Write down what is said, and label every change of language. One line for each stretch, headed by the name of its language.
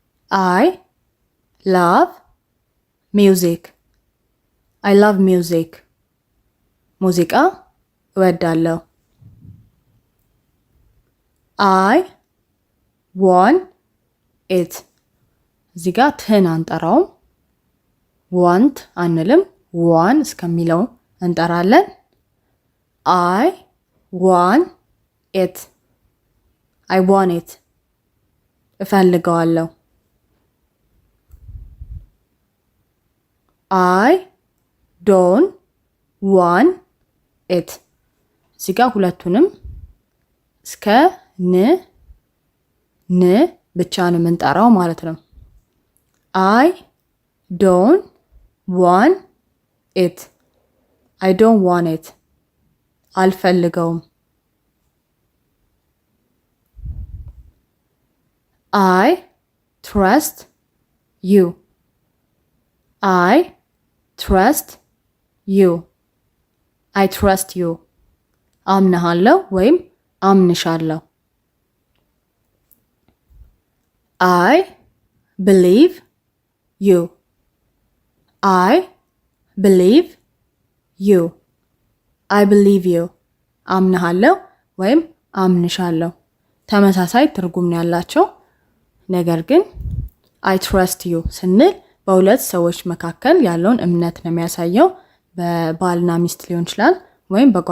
English: I love music. I love music.
Amharic: ሙዚቃ እወዳለሁ።
English: I want it.
Amharic: እዚህ ጋር ትን አንጠራውም። want አንልም። ዋን እስከሚለው እንጠራለን።
English: I want it. I want it.
Amharic: እፈልገዋለሁ።
English: I don't want it.
Amharic: እዚህ ጋር ሁለቱንም እስከ ን ብቻ ነው የምንጠራው ማለት ነው።
English: I don't want it. I don't want it.
Amharic: አልፈልገውም።
English: I trust you. I trust you. I trust you.
Amharic: አምንሃለሁ ወይም አምንሻለሁ።
English: I believe you. I believe you. I believe you.
Amharic: አምንሃለሁ ወይም አምንሻለሁ ተመሳሳይ ትርጉም ነው ያላቸው። ነገር ግን I trust you ስንል በሁለት ሰዎች መካከል ያለውን እምነት ነው የሚያሳየው። በባልና ሚስት ሊሆን ይችላል ወይም